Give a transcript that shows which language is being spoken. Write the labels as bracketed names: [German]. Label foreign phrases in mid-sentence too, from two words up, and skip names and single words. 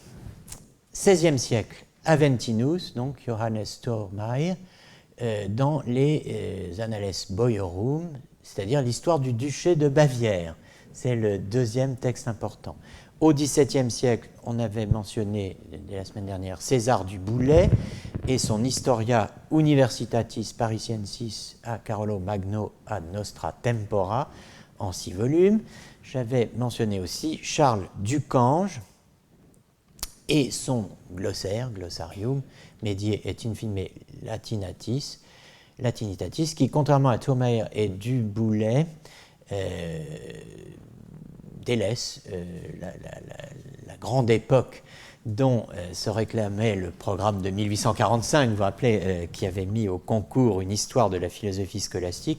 [French] XVIe siècle, Aventinus, donc Johannes Thormeyer, dans les Annales Boiorum, c'est-à-dire l'histoire du duché de Bavière. C'est le deuxième texte important. Au XVIIe siècle, on avait mentionné, dès la semaine dernière, César du Boulay et son Historia Universitatis Parisiensis a Carolo Magno ad Nostra Tempora, en 6 volumes. J'avais mentionné aussi Charles Ducange et son glossaire, Glossarium, Medie et Infime Latinitatis, qui, contrairement à Thormeyer et du Boulay, délaisse la grande époque dont se réclamait le programme de 1845, vous vous rappelez, qui avait mis au concours une histoire de la philosophie scolastique.